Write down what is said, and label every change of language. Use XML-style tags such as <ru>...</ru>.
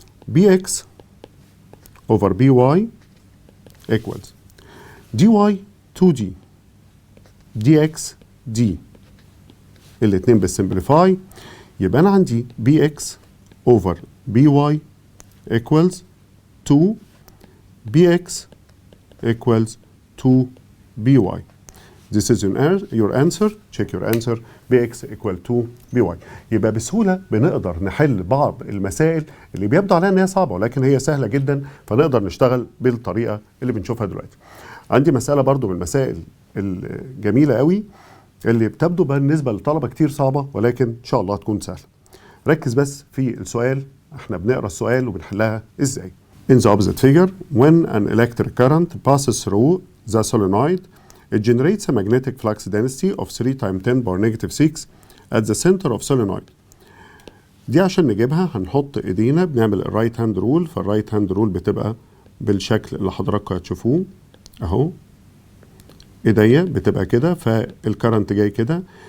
<en>bx over by equals dy 2d dx d.</en> <ar>الاتنين بالسمبليفاي يبقى أنا عندي</ar> <en>bx over by equals 2 bx equals 2 by. This is your answer. Check your answer. bx equal 2 by.</en> <ar>يبقى بسهولة بنقدر نحل بعض المسائل اللي بيبدو عليها ان هي صعبة ولكن هي سهلة جدا، فنقدر نشتغل بالطريقة اللي بنشوفها دلوقتي. عندي مسألة برضو من المسائل الجميلة قوي اللي بتبدو بالنسبة للطلبة كتير صعبة ولكن ان شاء الله تكون سهلة. ركز بس في السؤال، احنا بنقرا السؤال وبنحلها ازاي.</ar> <en>In the opposite figure, when an electric current passes through the solenoid, it generates a magnetic flux density of 3 times 10 power negative 6 at the center of solenoid.</en> <ar>دي عشان نجيبها هنحط ايدينا بنعمل الرايت هاند رول. فالرايت هاند رول بتبقى بالشكل اللي حضراتكم هتشوفوه اهو. ايديا بتبقى كده، فالكرنت جاي كده.</ar>